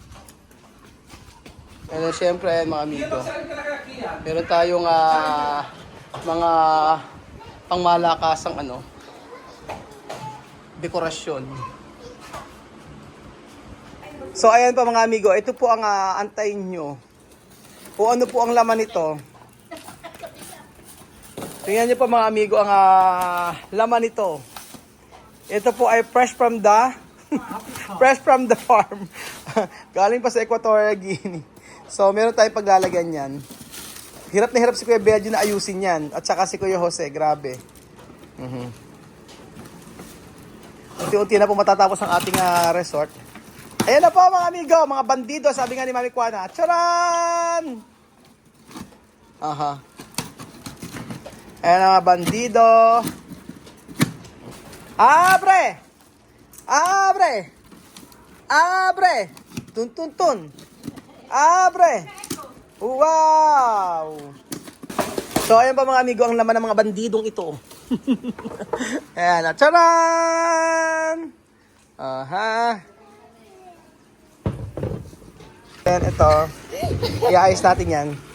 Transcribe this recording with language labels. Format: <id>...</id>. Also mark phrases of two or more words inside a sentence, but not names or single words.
<tl>And syempre mga amigo, meron tayong mga pangmalakasang dekorasyon. So ayan po mga amigo, ito po ang antayin nyo. Kung ano po ang laman nito. Tingnan nyo po mga amigo ang laman nito. Ito po ay</tl> <en>fresh from the farm.</en> <tl>Galing pa sa Equatorial Guinea. So meron tayong paglalagyan yan. Hirap na hirap si Kuya Belgio na ayusin yan. At saka si Kuya Jose, grabe. Unti-unti na po matatapos ang ating resort. Ayan na po mga amigo, mga bandido, sabi nga ni Mami Kuana. Charan! Aha. Ayan na mga bandido. Abre!</tl> <es>Abre! Abre! Tun tun tun! Abre!</es> <tl>Wow! So ayan pa mga amigo, ang laman ng mga bandidong ito. Ayan na. Charan! Aha. Then ito, iayos natin yan.</tl>